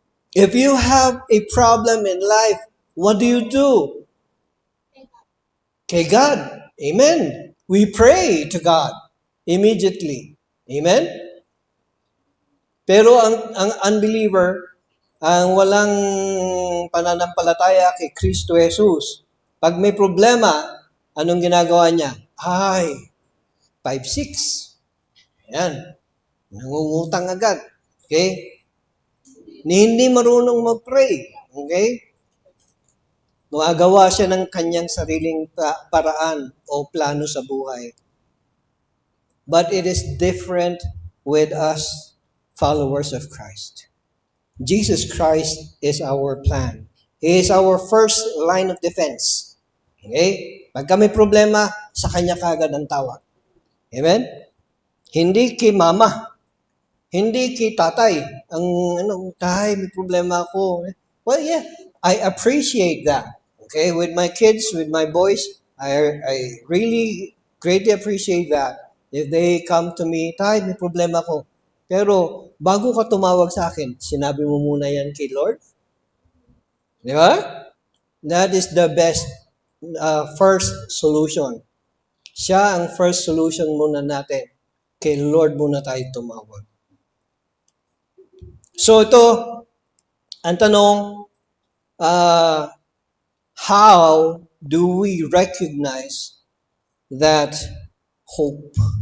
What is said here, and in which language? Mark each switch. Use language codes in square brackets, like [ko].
[en] If you have a problem in life, what do you do? [tl] Kay God. [en] Amen. We pray to God immediately. Amen? [tl] Pero ang unbeliever, ang walang pananampalataya kay Kristo Jesus, pag may problema, anong ginagawa niya? 5-6. Ayan. Nangungutang agad. Okay? Hindi marunong mag-pray. Okay? Gumagawa siya ng kanyang sariling paraan o plano sa buhay. [en] But it is different with us followers of Christ. Jesus Christ is our plan. He is our first line of defense. [tl] Okay? Pagka may problema, sa kanya kagad ang tawag. Amen? Hindi kay mama. Hindi kay tatay. Tay, may problema ako. [en] Well, yeah, I appreciate that. Okay, with my kids, with my boys, I really greatly appreciate that. If they come to me, [tl] tay, may problema ako. Pero bago ka tumawag sa akin, sinabi mo muna yan kay Lord? Di ba? [en] That is the best first solution. [tl] Siya ang [en] first solution [tl] muna natin. Kay Lord muna tayo tumawag. So ito, ang tanong, [en] how do we recognize that hope?